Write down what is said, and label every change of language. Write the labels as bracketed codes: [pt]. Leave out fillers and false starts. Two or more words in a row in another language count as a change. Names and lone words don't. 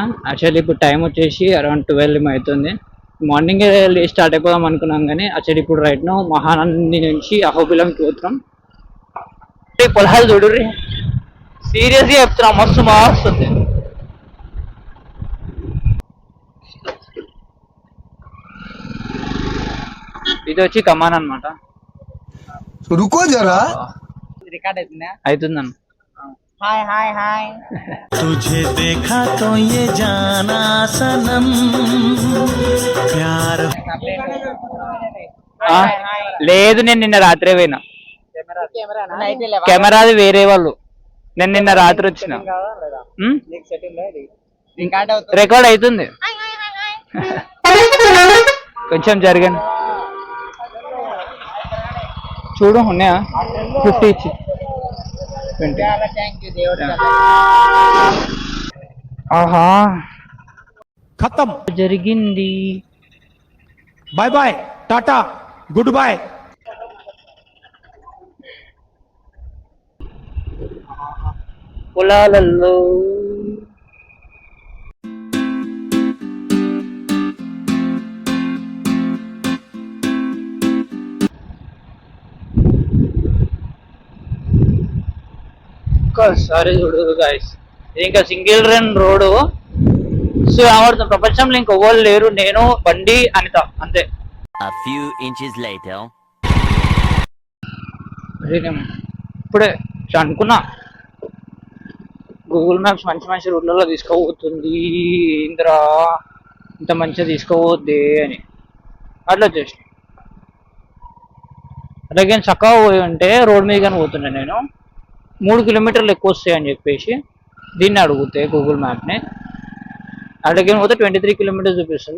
[te] యాక్చువల్లీ ఇప్పుడు టైం వచ్చేసి అరౌండ్ 12 అవుతుంది. [en] morning start [te] అయిపోదాం అనుకున్నాం, కానీ యాక్చువల్లీ ఇప్పుడు [en] right now [te] మహానంది నుంచి అహోబిలంకి పోతున్నాం. పొలాలు చూడుర్రి, సీరియస్గా చెప్తున్నా, మస్తు వస్తుంది. ఇది వచ్చి కమాన్ అనమాట. [hi] रुको जरा [te] రికార్డ్ అవుతుందా? అవుతుందన్న. [hi] हाय हाय हाय तुझे देखा तो ये जाना सनम प्यार. [te] లేదు, నేను నిన్న రాత్రే పోయినా. కెమెరాది వేరే వాళ్ళు. నేను నిన్న రాత్రి వచ్చిన. రికార్డ్ అవుతుంది కొంచెం జరగండి. చూడు ఉన్నాయా 50 ఇచ్చి 20. ఆహా खत्म, జరిగింది. [en] bye bye, tata, good bye. [te] పొలాలలో ఒక్కసారి చూడు గాయస్, ఇది ఇంకా [en] single run road. [te] సో ఆడుతుంది, ప్రపంచంలో ఇంకొవ్వరు లేరు, నేను బండి అనిత అంతే. [en] A few inches later. [te] ఇప్పుడే అనుకున్నా గూగుల్ మ్యాప్స్ మంచి మంచి రూట్లలో తీసుకోబోతుంది, ఇంద్రా ఇంత మంచిగా తీసుకోవద్దే అని. అట్లా చేసిన అలాగే చక్కగా పోయి ఉంటే రోడ్ మీద కానీ పోతుండే నేను 3 kilometers ఎక్కువ వస్తాయని చెప్పేసి దీన్ని అడిగితే గూగుల్ మ్యాప్ని అట్లాగే పోతే 23 kilometers చూపిస్తుంది.